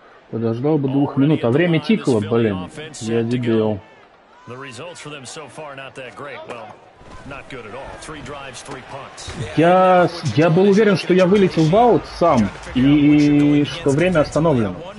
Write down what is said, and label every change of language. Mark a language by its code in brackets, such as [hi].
[ru] Подождал бы 2 минут, а время тикало, блин. Я дебил. [en] The results for them so far not that great. Well, not good at all. 3 drives, 3 punts. [ru] Я был уверен, что я вылетел в аут сам, и что время остановлено.